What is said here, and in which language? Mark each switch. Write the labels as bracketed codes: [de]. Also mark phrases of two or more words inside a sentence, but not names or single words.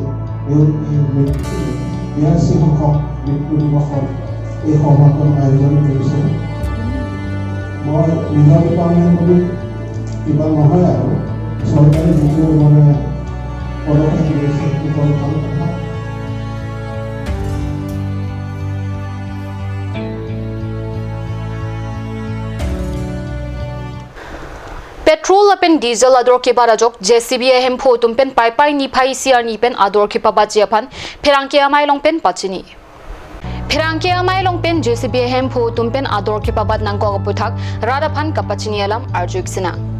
[as] বিয়াশী সংখ্যক মৃত্যু দিৱসৰ এই সভাখন আয়োজন কৰিছে মই নিজৰ ডিপাৰ্টমেণ্ট বুলি কিবা নহয় আৰু চৰকাৰে যিটো মানে পদক্ষেপ লৈছে সেইটো ভাল কথা [mjw] Petrol apen diesel ador ke barajok JCB hem photum pen pai ni phai siar ni pen ador ke pabajiapan pherangke amai long pen pachini pherangke amai long pen JCB hem photum pen ador ke pabad nang ko puthak radaphan kapachini alam arjuk sina